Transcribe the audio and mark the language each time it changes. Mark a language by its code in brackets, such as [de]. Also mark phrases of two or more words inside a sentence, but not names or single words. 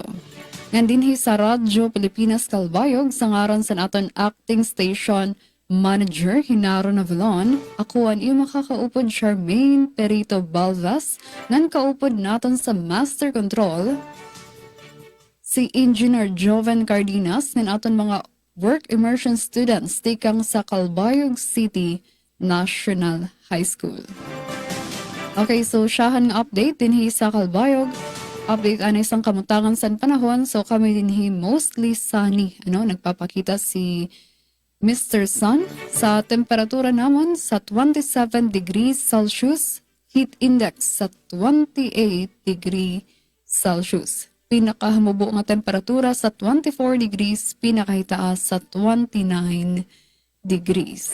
[war] Ngan dinhi sa Radyo Pilipinas Kalbayog sa ngaran sa naton [en] acting station Manager [war] Hinaro Navalon, ako ang iyong makakaupod Charmaine Perito Balvas, ngan kaupod naton sa Master Control, si Engineer Joven Cardenas, ngan aton mga [en] work immersion students [war] tikang sa Calbayog City National High School. [en] Okay, so [war] siyahan nga update dinhi sa Calbayog. Update anay isang kamutangan sa panahon, so kami dinhi [en] mostly sunny. [war] Nagpapakita si Mr. Sun sa temperatura namon sa 27 [en] degrees Celsius, heat index [war] sa 28 [en] degrees Celsius. [war] Pinakahamubo nga temperatura sa 24 degrees, pinakahitaas sa 29 degrees.